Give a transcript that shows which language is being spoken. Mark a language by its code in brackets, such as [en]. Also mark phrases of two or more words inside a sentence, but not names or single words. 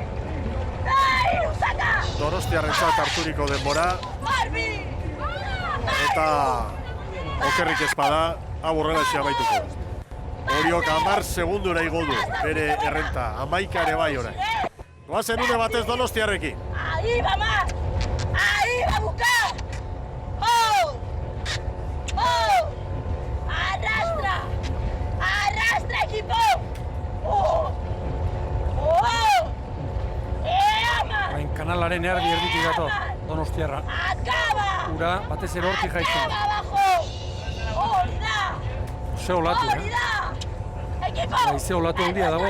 [eu] Donostiarrentzat harturiko denbora, eta okerrik ezpada, aburrela amaituko. Oriok 10 segundura igo du, bere errenta, 11 ere bai orain. Goazen une batez Donostiarrekin. [es] Ahí va más, ahí va a buscar. Arrastra equipo. [eu] Kanalaren erditik gato, Donostiarra. Ura, batez ere hortik jaitzen. Ze olatu, Ze olatu handia dago.